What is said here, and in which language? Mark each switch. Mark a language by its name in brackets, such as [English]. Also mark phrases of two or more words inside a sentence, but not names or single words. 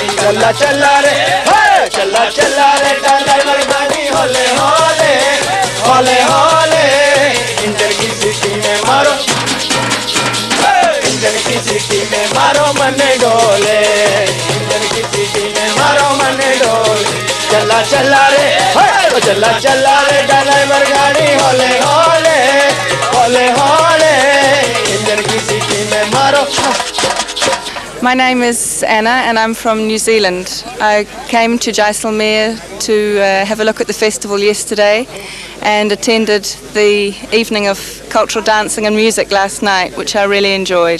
[Hindi] चला चला रे चला चला रे ड्राइवर गाड़ी होले होले होले होले, इंजन की सीटी में मारो, इंजन की सीटी में मारो मने डोले, इंजन की सीटी में मारो मने डोले। चला चला रे ड्राइवर गाड़ी होले होले होले होले, इंजन की सीटी में मारो। [English] My name is Anna and I'm from New Zealand. I came to Jaisalmer to have a look at the festival yesterday and attended the evening of cultural dancing and music last night, which I really enjoyed.